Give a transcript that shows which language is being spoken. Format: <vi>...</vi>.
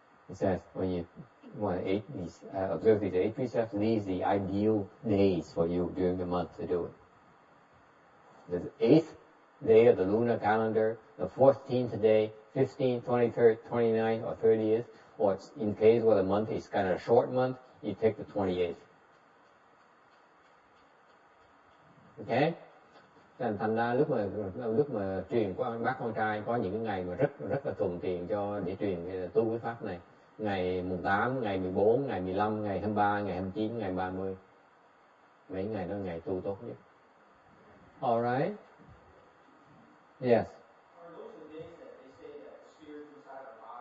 <en>It says when you want to observe these 8 precepts, these are the ideal days for you during the month to do it. The 8th day of the lunar calendar, the 14th day, 15th, 23rd, 29th, or 30th, or in case where the month is kind of a short month, you take the 28th. Okay?</en> <vi>Thành ra lúc mà truyền qua bác con trai có những cái ngày mà rất là thuận tiện để truyền tu cái pháp này. Ngày mùng 8, ngày 14, ngày 15, ngày 23, ngày 29, ngày 30. Mấy ngày đó ngày tu tốt nhất.</vi> <en>Alright? Yes. Are those the days that they say that spirits inside our</en>